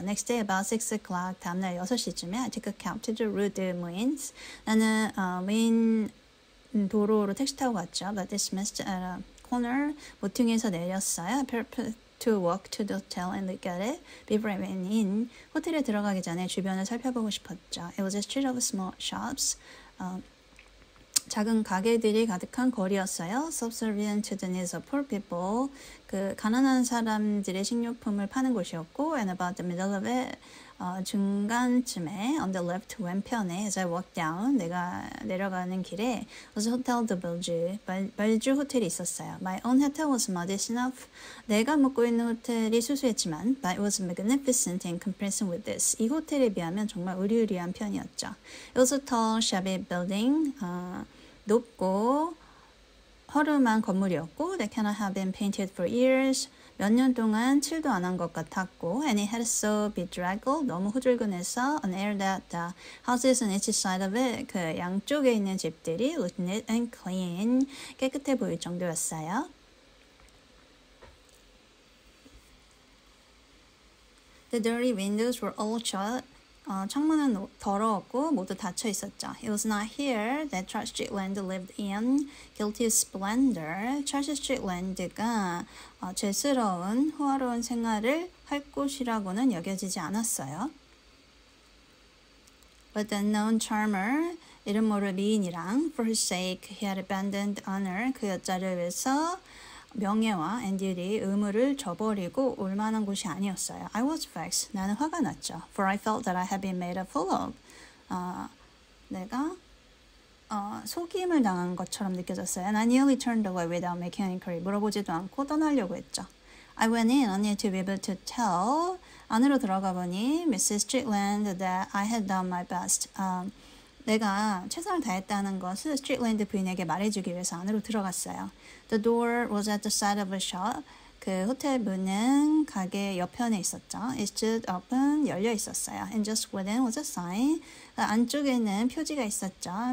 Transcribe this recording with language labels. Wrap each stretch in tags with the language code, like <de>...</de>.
<en>Next day about 6 o'clock</en> <ko>다음날 6시쯤에</ko> <en>I took a cab to the Rue de Mouins.</en> <ko>나는 메인 도로로 택시 타고 갔죠.</ko> <en>But dismissed at a corner</en> <ko>모퉁이에서 내렸어요.</ko> <en>to walk to the hotel and look at it before I went in.</en> <ko>호텔에 들어가기 전에 주변을 살펴보고 싶었죠.</ko> <en>It was a street of small shops.</en> <ko>작은 가게들이 가득한 거리였어요.</ko> <en>Subservient to the needs of poor people.</en> <ko>그 가난한 사람들의 식료품을 파는 곳이었고</ko> <en>and about the middle of it</en> <ko>중간쯤에</ko> <en>on the left</en> <ko>왼편에</ko> <en>as I walked down</en> <ko>내가 내려가는 길에</ko> <en>was Hotel de Belgique</en> <ko>벨주 호텔이 있었어요.</ko> <en>My own hotel was modest enough.</en> <ko>내가 묵고 있는 호텔이 수수했지만</ko> <en>but it was magnificent in comparison with this.</en> <ko>이 호텔에 비하면 정말 의리의리한 편이었죠.</ko> <en>It was a tall, shabby building.</en> <ko>높고 허름한 건물이었고</ko> <en>that cannot have been painted for years.</en> <ko>몇 년 동안 칠도 안 한 것 같았고</ko> <en>and it had so bedraggled</en> <ko>너무 후줄근해서</ko> <en>an air that the houses on each side of it</en> <ko>그 양쪽에 있는 집들이</ko> <en>looked neat and clean</en> <ko>깨끗해 보일 정도였어요.</ko> <en>The dirty windows were all shut.</en> <ko>창문은 더러웠고 모두 닫혀 있었죠.</ko> <en>It was not here that Charles Strickland lived in guilty splendor.</en> <ko>찰스 스트릭랜드가 죄스러운 호화로운 생활을 할 곳이라고는 여겨지지 않았어요.</ko> <en>But the unknown charmer,</en> <ko>이름 모를 미인이랑</ko> <en>for his sake he had abandoned honor.</en> <ko>그 여자를 위해서 명예와</ko> <en>and duty,</en> <ko>의무를 저버리고 올 만한 곳이 아니었어요.</ko> <en>I was vexed.</en> <ko>나는 화가 났죠.</ko> <en>For I felt that I had been made a fool of.</en> <ko>내가 속임을 당한 것처럼 느껴졌어요.</ko> <en>And I nearly turned away without making an inquiry.</en> <ko>물어보지도 않고 떠나려고 했죠.</ko> <en>I went in only to be able to tell.</en> <ko>안으로 들어가 보니 Mrs.</ko> <en>Strickland that I had done my best.</en> <ko>내가 최선을 다했다는 것을 스트릭랜드 부인에게 말해주기 위해서 안으로 들어갔어요.</ko> <en>The door was at the side of a shop.</en> <ko>그 호텔 문은 가게 옆편에 있었죠.</ko> <en>It stood open,</en> <ko>열려 있었어요.</ko> <en>And just within was a sign.</en> <ko>안쪽에는 표지가 있었죠.</ko>